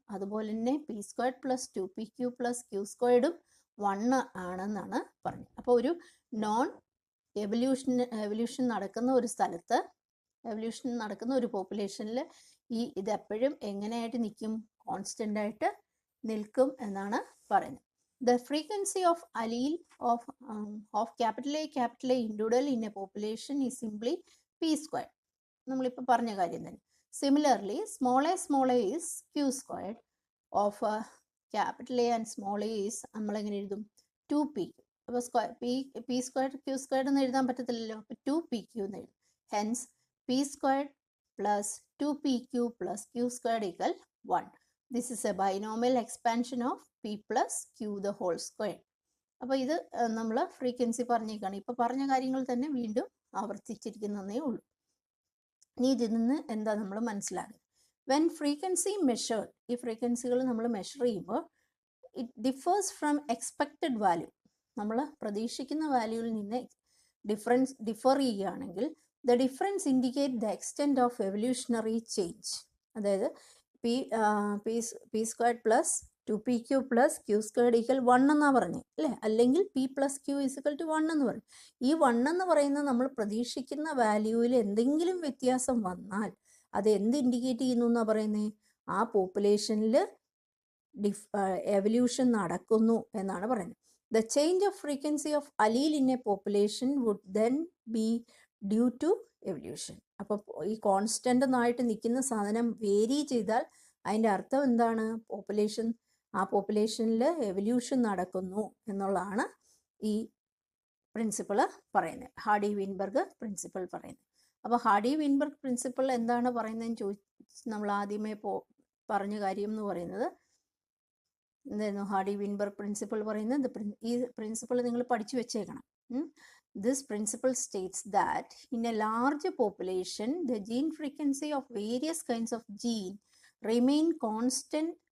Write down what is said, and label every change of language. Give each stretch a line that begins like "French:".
Malayalam: അതുപോലെ തന്നെ p² + 2pq + q² 1 ആണെന്നാണ് പറഞ്ഞത്. അപ്പോൾ ഒരു നോൺ എവല്യൂഷൻ നടക്കുന്ന ഒരു സ്ഥലത്ത്, എവല്യൂഷൻ നടക്കുന്ന ഒരു പോപ്പുലേഷനിൽ ഇതെപ്പോഴും എങ്ങനെയായിട്ട് നിൽക്കും, കോൺസ്റ്റൻ്റ് ആയിട്ട് നിൽക്കും എന്നാണ് പറയുന്നത്.
English: The frequency of allele of capital A individual in a population is simply p².
Malayalam: നമ്മളിപ്പോൾ പറഞ്ഞ കാര്യം തന്നെ.
English: Similarly, small a is q² of capital A and small a is
Malayalam: നമ്മളെങ്ങനെ എഴുതും,
English: 2pq.
Malayalam: അപ്പോൾ p² q² എന്ന് എഴുതാൻ പറ്റത്തില്ലല്ലോ, അപ്പോൾ 2pq എന്ന് എഴുതും. Hence p² + 2pq + q² = 1.
English: This is a binomial expansion of p + q the whole square.
Malayalam: അപ്പോൾ ഇത് നമ്മൾ ഫ്രീക്വൻസി പറഞ്ഞേക്കാണ്. ഇപ്പോൾ പറഞ്ഞ കാര്യങ്ങൾ തന്നെ വീണ്ടും ആവർത്തിച്ചിരിക്കുന്നതേ ഉള്ളൂ. ഇനി ഇതിൽ നിന്ന് എന്താ നമ്മൾ മനസ്സിലാക്കുന്നത്,
English: when frequency measured,
Malayalam: ഈ ഫ്രീക്വൻസികൾ നമ്മൾ മെഷർ ചെയ്യുമ്പോൾ
English: it differs from expected value,
Malayalam: നമ്മൾ പ്രതീക്ഷിക്കുന്ന വാല്യൂവിൽ നിന്ന് ഡിഫർ ചെയ്യുകയാണെങ്കിൽ
English: The difference indicate the extent of evolutionary change.
Malayalam: അതായത് p² + 2pq + q² = 1 എന്നാണ് പറഞ്ഞത് അല്ലേ. അല്ലെങ്കിൽ p+q = 1 എന്ന് പറയും. ഈ 1 എന്ന് പറയുന്നത് നമ്മൾ പ്രതീക്ഷിക്കുന്ന വാല്യൂവിൽ എന്തെങ്കിലും വ്യത്യാസം വന്നാൽ അത് എന്ത് ഇൻഡിക്കേറ്റ് ചെയ്യുന്നു എന്നാണ് പറയുന്നത്, ആ പോപ്പുലേഷനിൽ എവല്യൂഷൻ നടക്കുന്നു എന്നാണ് പറയുന്നത്.
English: The change of frequency of allele in a population would then be due to evolution.
Malayalam: അപ്പോൾ ഈ കോൺസ്റ്റൻ്റ് എന്നായിട്ട് നിൽക്കുന്ന സാധനം വേരി ചെയ്താൽ അതിൻ്റെ അർത്ഥം എന്താണ്, ആ പോപ്പുലേഷനിൽ എവല്യൂഷൻ നടക്കുന്നു എന്നുള്ളതാണ് ഈ പ്രിൻസിപ്പിൾ പറയുന്നത്, ഹാർഡി-വീൻബർഗ് പ്രിൻസിപ്പിൾ പറയുന്നത്. അപ്പോൾ ഹാർഡി-വീൻബർഗ് പ്രിൻസിപ്പിൾ എന്താണ് പറയുന്നതെന്ന് ചോദിച്ച് നമ്മൾ ആദ്യമേ പറഞ്ഞ കാര്യം എന്ന് പറയുന്നത് എന്തായിരുന്നു, ഹാർഡി-വീൻബർഗ് പ്രിൻസിപ്പിൾ പറയുന്നത്, ഈ പ്രിൻസിപ്പിൾ നിങ്ങൾ പഠിച്ചു വെച്ചേക്കണം.
English: This principle states that in a large population, the gene frequency of various kinds of gene remain constant